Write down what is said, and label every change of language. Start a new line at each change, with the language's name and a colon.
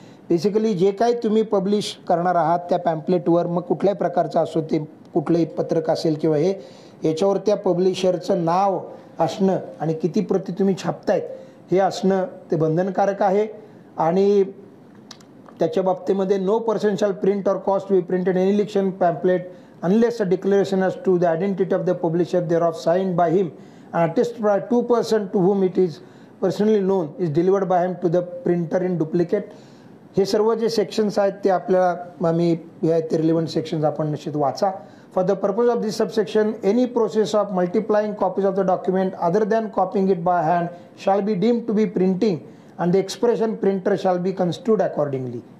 Marathi: Basically जे काही तुम्ही पब्लिश करणार आहात त्या पॅम्पलेटवर मग कुठल्याही प्रकारचं असो ते कुठलंही पत्रक असेल किंवा हे याच्यावर त्या पब्लिशरचं नाव असणं आणि किती प्रती तुम्ही छापतायत हे असणं ते बंधनकारक आहे. आणि त्याच्या बाबतीमध्ये
English: No person shall print or cause be printed any election pamphlet unless a declaration as to the identity of the publisher thereof signed by him and attested by 2 person to whom it is personally known is delivered by him to the printer in duplicate.
Marathi: हे सर्व जे sections आहेत ते आपल्याला मी ते relevant sections आपण निश्चित वाचा.
English: For the purpose of this subsection any process of multiplying copies of the document other than copying it by hand shall be deemed to be printing and the expression printer shall be construed accordingly.